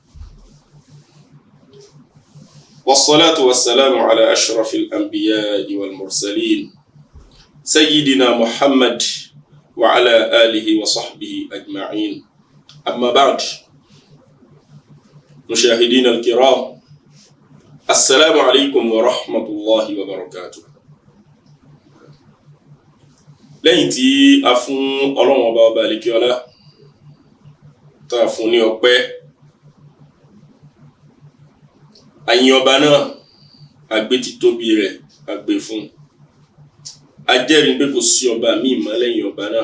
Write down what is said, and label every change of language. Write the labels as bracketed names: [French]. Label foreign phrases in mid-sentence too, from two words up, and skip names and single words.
[Arabic] والصلاة والسلام على أشرف الأنبياء والمرسلين سيدنا محمد وعلى آله وصحبه أجمعين. أما بعد، مشاهدين الكرام، السلام عليكم ورحمة الله وبركاته. [Yoruba] lẹ́yìn tí a fún Ọlọ́run ọba àlekíọlá tá a fún ní ọpẹ́, a yìn ọba náà, a gbé títóbi rẹ̀, a gbé fún. A jẹ́rìí pé kò sí ọba míì mọ́ lẹ́yìn ọba náà.